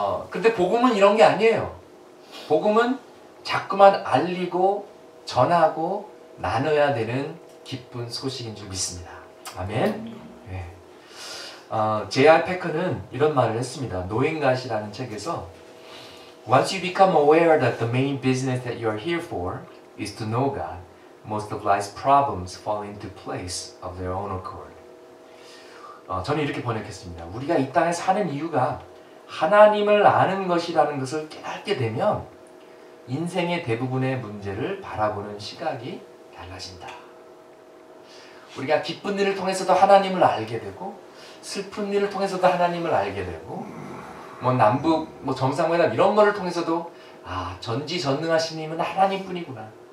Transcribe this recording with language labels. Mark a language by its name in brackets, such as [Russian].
[Korean] 근데 복음은 이런 게 아니에요. 복음은 자꾸만 알리고 전하고 나눠야 되는 기쁜 소식인 줄 믿습니다. 아멘. 예. J.R. 패커는 이런 말을 했습니다. 노인갓이라는 책에서 [English] Once you become aware that the main business that you are here for is to know God, most of life's problems fall into place of their own accord. [Korean] 저는 이렇게 번역했습니다. 우리가 이 땅에 사는 이유가 하나님을 아는 것이라는 것을 깨닫게 되면 인생의 대부분의 문제를 바라보는 시각이 달라진다. 우리가 기쁜 일을 통해서도 하나님을 알게 되고 슬픈 일을 통해서도 하나님을 알게 되고 뭐 남북 뭐 정상회담 이런 거를 통해서도 전지전능하신 님은 하나님뿐이구나.